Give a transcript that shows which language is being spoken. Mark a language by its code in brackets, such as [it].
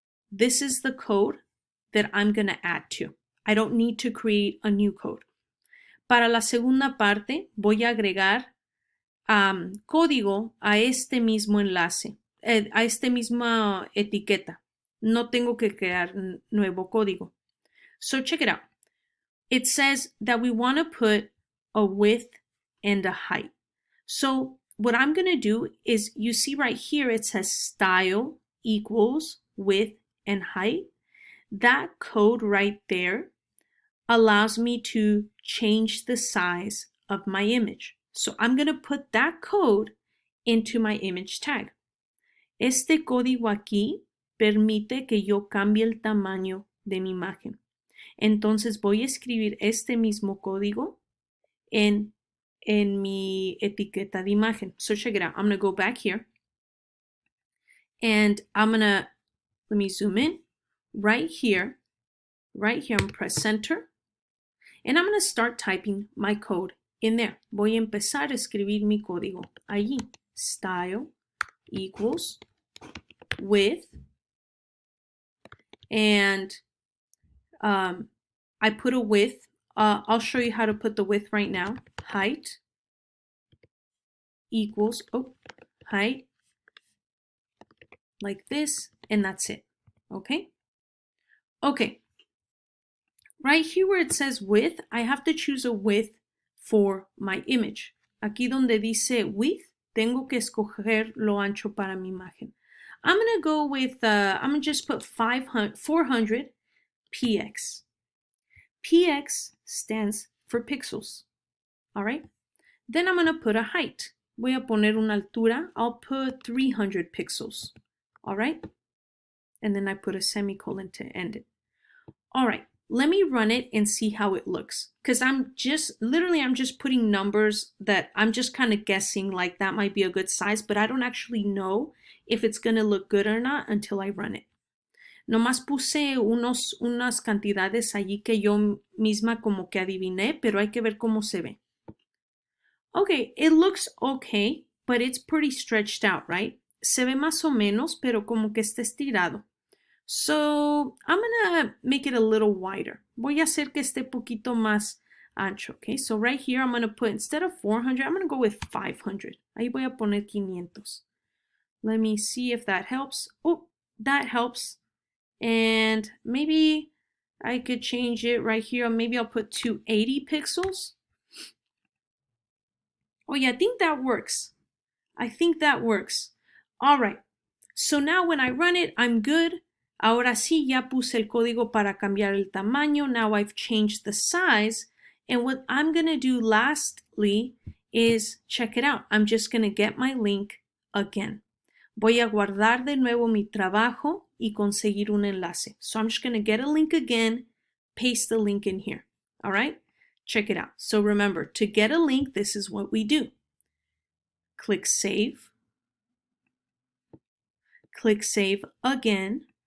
[en] This is the code that I'm going to add to. I don't need to create a new code. [es] Para la segunda parte, voy a agregar código a este mismo enlace, a esta misma etiqueta. No tengo que crear nuevo código. [en] So check it out. It says that we want to put a width and a height. So what I'm going to do is, you see right here, it says style equals width and height. That code right there allows me to change the size of my image. So I'm going to put that code into my image tag. [es] Este código aquí permite que yo cambie el tamaño de mi imagen. Entonces voy a escribir este mismo código en mi etiqueta de imagen. [en] So check it out. I'm going to go back here and let me zoom in. Right here, I'm going to press center and I'm going to start typing my code in there. [es] Voy a empezar a escribir mi código allí. [en] Style equals width, and I put a width. I'll show you how to put the width right now. Height equals, height, like this, and that's it. Okay? Okay. Right here where it says width, I have to choose a width for my image. [es] Aquí donde dice width, tengo que escoger lo ancho para mi imagen. [en] I'm going to go with, I'm going to just put 400 px. Px stands for pixels. All right. Then I'm going to put a height. [es] Voy a poner una altura. [en] I'll put 300 pixels. All right. And then I put a semicolon to end it. All right. Let me run it and see how it looks. Because I'm just putting numbers that I'm just kind of guessing like that might be a good size, but I don't actually know if it's going to look good or not until I run it. [es] Nomás puse unas cantidades allí que yo misma como que adiviné, pero hay que ver cómo se ve. [en] Okay, it looks okay, but it's pretty stretched out, right? [es] Se ve más o menos, pero como que está estirado. [en] So I'm gonna make it a little wider. [es] Voy a hacer que esté poquito más ancho, okay? [en] So right here I'm gonna put, instead of 400, I'm gonna go with 500. [es] Ahí voy a poner 500. [en] Let me see if that helps. Oh, that helps. And maybe I could change it right here. Maybe I'll put 280 pixels. Oh yeah, I think that works. I think that works. All right. So now when I run it, I'm good. [es] Ahora sí, ya puse el código para cambiar el tamaño. [en] Now I've changed the size. And what I'm going to do lastly is, check it out. I'm just going to get my link again. [es] Voy a guardar de nuevo mi trabajo y conseguir un enlace. [en] So I'm just going to get a link again, paste the link in here. All right? Check it out. So remember, to get a link, this is what we do. Click Save. Click Save again.